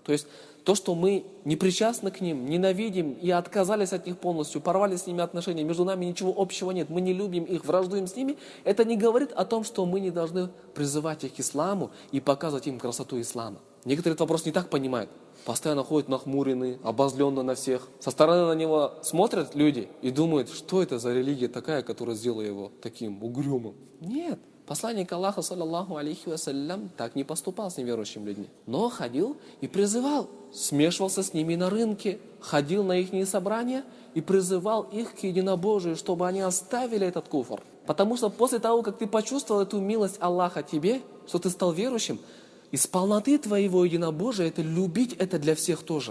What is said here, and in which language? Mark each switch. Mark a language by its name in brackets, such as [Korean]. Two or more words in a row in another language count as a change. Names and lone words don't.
[Russian] То есть то, что мы не причастны к ним, ненавидим и отказались от них полностью, порвали с ними отношения, между нами ничего общего нет, мы не любим их, враждуем с ними, это не говорит о том, что мы не должны призывать их к исламу и показывать им красоту ислама. Некоторые этот вопрос не так понимают. Постоянно ходят нахмуренные, обозленные на всех. Со стороны на него смотрят люди и думают, что это за религия такая, которая сделала его таким угрюмым. Нет. Посланник Аллаха, [Arabic] صلى الله عليه وسلم, [Russian] так не поступал с неверующими людьми. Но ходил и призывал, смешивался с ними на рынке, ходил на их собрания и призывал их к единобожию, чтобы они оставили этот куфр. Потому что после того, как ты почувствовал эту милость Аллаха тебе, что ты стал верующим, из полноты твоего единобожия, это любить это для всех тоже.